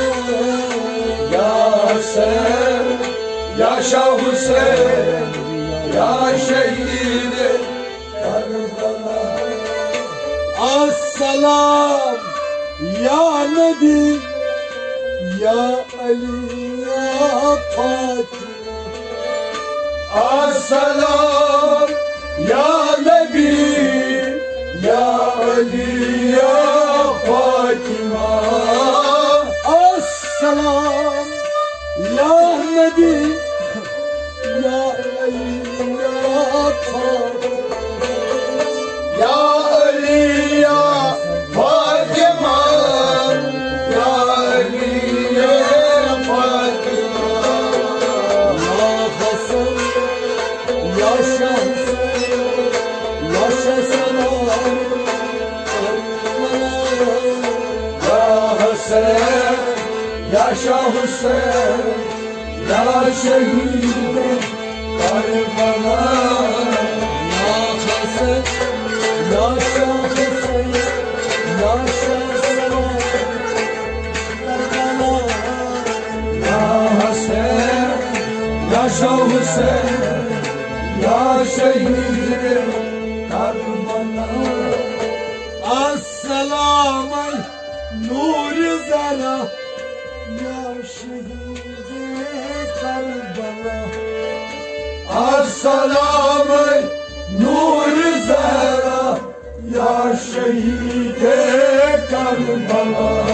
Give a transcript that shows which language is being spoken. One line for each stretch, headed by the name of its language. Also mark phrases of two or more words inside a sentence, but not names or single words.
Turkish: Ya Hasan, yaşa Hüseyin, ya şehidi Karbala.
Arabic: السلام يا نبي يا علي يا فاطمة السلام يا نبي يا علي يا فاطمة. السلام يا نبي يا علي يا فاطمة يا علي يا فاطمة يا علي يا فاطمة.
Turkish: Ya Hasan yaşa yaşa selam Ya Hasan, yaşa Hüseyin, ya şehidi Karbala. Ya Hasan yaşa Hüseyin yaşa selam Ya Hasan, yaşa Hüseyin, ya şehidi Karbala. Asselamu Nuri Zara ya şehidi Karbala As-salame Nur-i Zehra, ya şehide Karbala.